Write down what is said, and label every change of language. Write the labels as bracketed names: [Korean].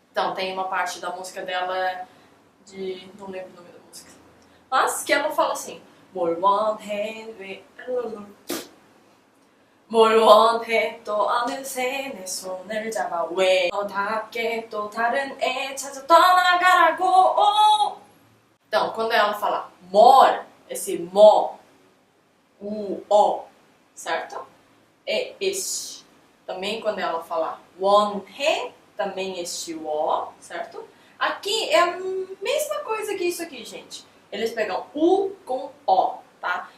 [Portuguese] Então, tem uma parte da música dela de... não lembro o nome da música. Mas que ela fala assim... [Korean] 뭘 원해 또 어느새 내 손을 잡아 왜 너답게 또 다른 애 찾아 떠나가라고. [Portuguese] Então, quando ela fala [Korean] 뭘, [Portuguese] esse mo, o, certo? É este. Também quando ela fala [Korean] 원해, [Portuguese] também este o, certo? Aqui é a mesma coisa que isso aqui, gente. Eles pegam u com o, tá?